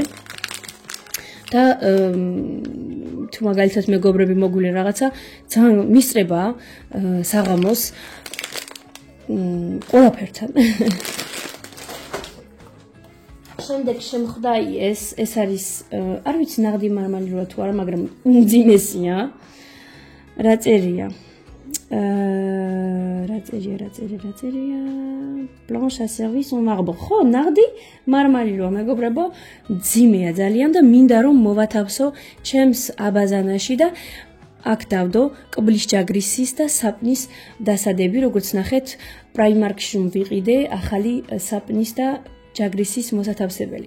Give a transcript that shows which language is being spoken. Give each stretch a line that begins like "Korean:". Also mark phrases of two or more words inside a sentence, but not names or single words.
Georgian: და თუ მაგალითად მეგობრები მოგვიყვნენ რაღაცა, ძალიან მისწრება საღამოს ყველაფერთან. შემდეგ შემხვდა ეს არის არ ვიცი ნაღდი მარმალიროა თუ არა, მაგრამ უმძიმესია. რა წერია? რა წერია?
French: Blanche à service en marbre.
Georgian: ხო, ნაღდი მარმალიროა, მეგობრებო, მძიმეა ძალიან და მინდა რომ მოვათავსო ჩემს აბაზანაში და აქ დავდო კბლის ჯაგრისის და საპნის დასადები, როგორც ნახეთ, Primark-ში ვიყიდე ახალი საპნის და ჯაგრისის მოსათავსებელი.